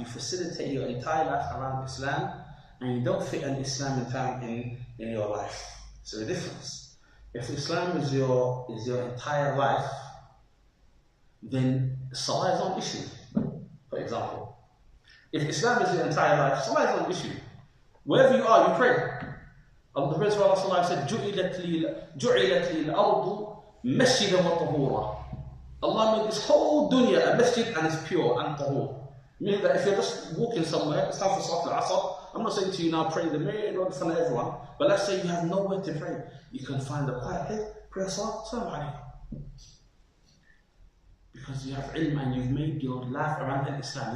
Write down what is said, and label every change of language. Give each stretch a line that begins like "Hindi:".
English: You facilitate your entire life around Islam, and you don't fit an Islamic time in your life. So the difference. If Islam is your entire life, then Salah is not an issue, for example. If Islam is your entire life, Salah is not an issue. Wherever you are, you pray. The Prophet ﷺ said,
Arabic: جُعِلَتْ لِي الْأَرْضُ مَسْجِدًا وَطَهُورًا.
English: Allah made this whole dunya a masjid and it's pure and tahur. Meaning that if you're just walking somewhere, it's time for Salat al-Asr. I'm not saying to you now pray the mirror in front of everyone, but let's say you have nowhere to pray. You can find a quiet place, pray a Salat, Assalamu alaikum. Because you have ilm and you've made your life around Islam.